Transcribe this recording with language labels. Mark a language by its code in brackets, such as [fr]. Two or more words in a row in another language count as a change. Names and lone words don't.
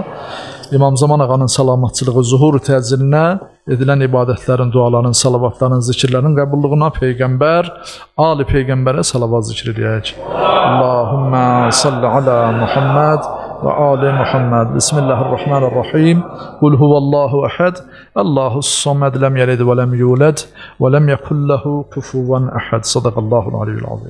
[az] İmam Zaman ağanın salamatçılığı, zuhur təcilinə edilən ibadətlərin, duaların, salavatların, zikirlərin qəbulluğuna Peyğəmbər, Ali Peyğəmbərə salavat zikr edək. [ar] اللهم صل على محمد وآل محمد. بسم الله الرحمن الرحيم. قل هو الله أحد. الله الصمد لم يلد ولم يولد ولم يكن له كفوا أحد. صدق الله العلي العظيم.